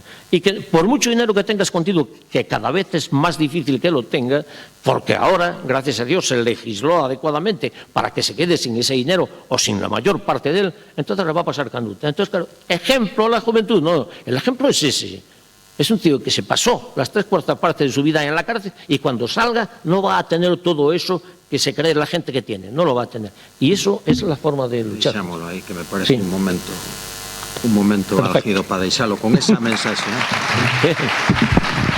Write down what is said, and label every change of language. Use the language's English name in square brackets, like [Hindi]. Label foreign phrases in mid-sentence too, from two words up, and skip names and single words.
[Spanish] Y que por mucho dinero que tenga escondido, que cada vez es más difícil que lo tenga, porque ahora, gracias a Dios, se legisló adecuadamente para que se quede sin ese dinero o sin la mayor parte de él, entonces le va a pasar canuta. Entonces, claro, ejemplo a la juventud, no, el ejemplo es ese. Es un tío que se pasó las 3/4 partes de su vida en la cárcel y cuando salga no va a tener todo eso que se cree la gente que tiene, no lo va a tener. Y eso es la forma de luchar. [Galician] Deixámolo aí, que me parece un momento álgido para deixalo con esa mensaxe.